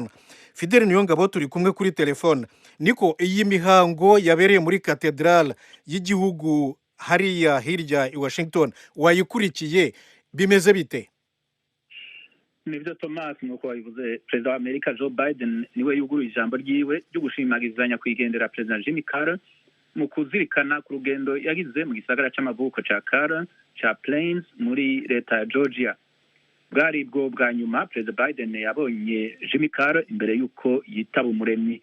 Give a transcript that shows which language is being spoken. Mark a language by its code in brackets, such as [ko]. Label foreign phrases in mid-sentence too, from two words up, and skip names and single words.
[rn] Fidel Niyongabo turi kumwe kuri telefone. Niko iyi mihango yabereye muri katedrale y'igihugu hariya hirya i Washington wayikurikiye, bimeze bite? Nibyo Thomas, nuko wabivuze, Perezida wa Amerika Joe Biden niwe yuguruye ijambo ryiwe ryo gushimagizanya kwigendera President Jimmy Carter mu kuzirikana ku rugendo yagize mu gisagara c'amavuko ca Carter ca Plains muri leta ya Georgia. Bwari bwo bwa nyuma President Biden yabonye Jimmy Carter imbere yuko yitaba umuremyi.